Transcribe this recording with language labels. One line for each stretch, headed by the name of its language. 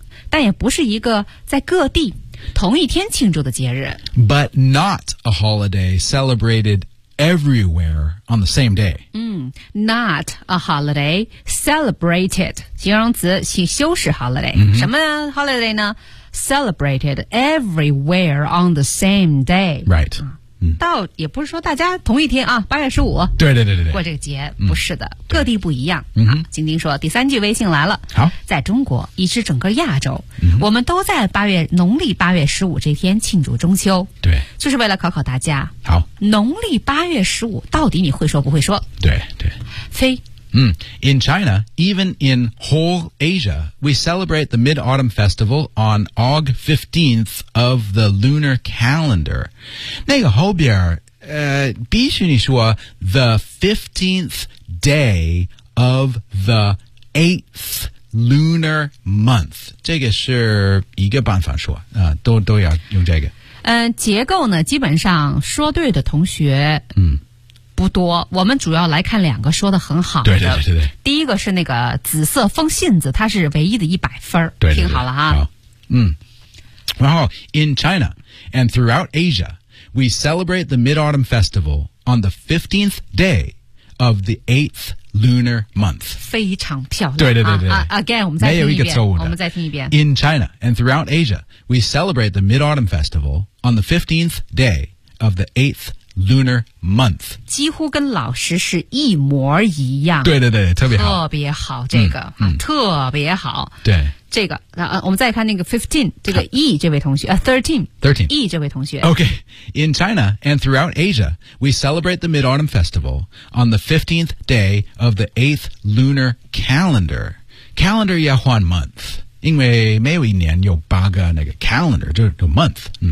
Chinese: 但也不是一个在各地同一天庆祝的节日。
English: But not a holiday celebrated everywhere on the same day. Not a holiday celebrated.
Chinese: 形容词修饰
English: holiday. 什么 holiday 呢Celebrated everywhere on the same day. Right.
Chinese: 倒也不是说大家同一天啊，八月十五。对对对对对。过这个节不是的，各地不一样。晶晶说第三句微信来了。好，在中国以至整个亚洲，我们都在农历八月十五这天庆祝中秋。对，就是为了考考大家。好，农历八月十五到底你会说不会说？对对。非。
English: In China, even in whole Asia, we celebrate the Mid-Autumn Festival on Aug 15th of the lunar calendar.
Chinese: 那个后边必须你说
English: the 15th day of the 8th lunar month.
Chinese: 这个是一个办法说都要用这个。结构呢基本上说对的同学不多，我们主要来看两个说得很好的。对对对对。第一个是那个紫色风信子，它是唯一的一百分。对对对。听好了哈。
English: 然后 ,in China and throughout Asia, we celebrate the Mid-Autumn Festival on the 15th day of the 8th lunar month.
Chinese: 非常漂亮。对对对对。我们再听一遍。没有一个错误的。我们再听一遍。
English: In China and throughout Asia, we celebrate the Mid-Autumn Festival on the 15th day of the 8th lunar month
Chinese: 几乎跟老师是一模一样对对对特别好特别好这个特别好对这个我们再看那个 15 这个 E 这位同学 13 E 这位同学
English: OK In China and throughout Asia we celebrate the Mid-Autumn Festival on the 15th day of the 8th lunar calendar calendar
Chinese: 要换
English: month
Chinese: 因为没有一年有八个那个
English: calendar 就 month